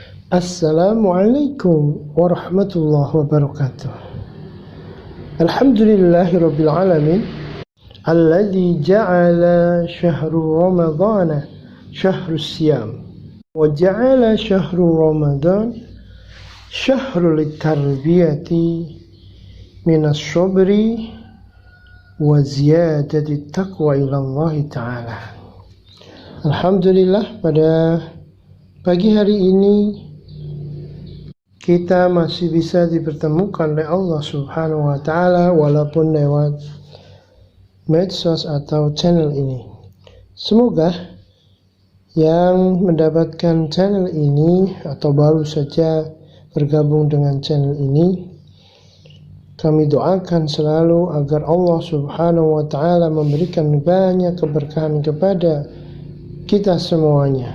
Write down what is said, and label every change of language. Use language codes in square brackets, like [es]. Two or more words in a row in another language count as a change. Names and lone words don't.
[ar] السلام عليكم ورحمة الله وبركاته. الحمد لله رب العالمين الذي جعل شهر رمضان شهر الصيام وجعل شهر رمضان شهر التربية من الصبر وزيادة التقوى إلى الله تعالى. [id] Alhamdulillah, pada pagi hari ini kita masih bisa dipertemukan oleh Allah [ar] سبحانه وتعالى [id] walaupun lewat medsos atau channel ini. Semoga yang mendapatkan channel ini atau baru saja bergabung dengan channel ini, kami doakan selalu agar Allah [ar] سبحانه وتعالى [id] memberikan banyak keberkahan kepada kita semuanya.